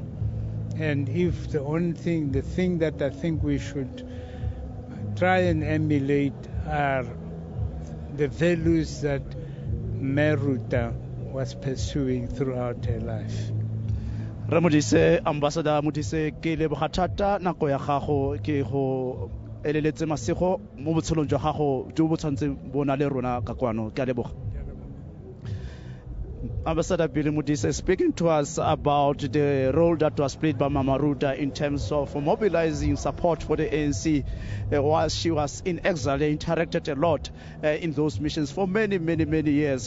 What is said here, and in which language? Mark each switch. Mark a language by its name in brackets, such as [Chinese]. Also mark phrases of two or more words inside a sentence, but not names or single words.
[English] And if the thing that I think we should try and emulate are the values that Meruta was pursuing throughout her life. [Tswana] Ramodise, Ambassador Modise, ke leboga thata nako ya gago, ke go eleletse masego mo botshelong jwa gago jo bo tshwantse bona le rona ka kwano. Ke a leboga. [English] Ambassador Billy Mudisa is speaking to us about the role that was played by Mama Ruta in terms of mobilizing support for the ANC while she was in exile. They interacted a lot in those missions for many, many, many years.